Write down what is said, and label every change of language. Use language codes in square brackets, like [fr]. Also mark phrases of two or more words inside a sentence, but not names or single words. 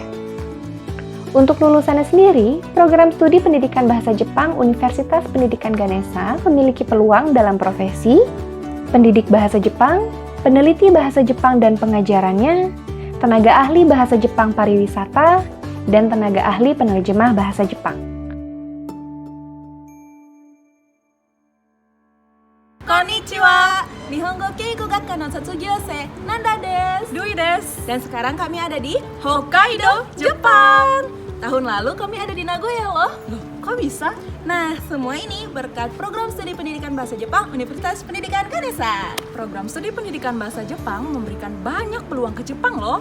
[id] Untuk lulusannya sendiri, program studi pendidikan bahasa Jepang Universitas Pendidikan Ganesha memiliki peluang dalam profesi pendidik bahasa Jepang, peneliti bahasa Jepang dan pengajarannya, tenaga ahli bahasa Jepang pariwisata, dan tenaga ahli penerjemah bahasa Jepang. [ja] こんにちは、日本語敬語学科の卒業生、ナンダです, ドゥイです. [id] Dan sekarang kami ada di Hokkaido, Jepang. Tahun lalu kami ada di Nagoya loh. Loh, kok bisa? Nah, semua ini berkat program studi pendidikan bahasa Jepang Universitas Pendidikan Ganesha. Program studi pendidikan bahasa Jepang memberikan banyak peluang ke Jepang loh.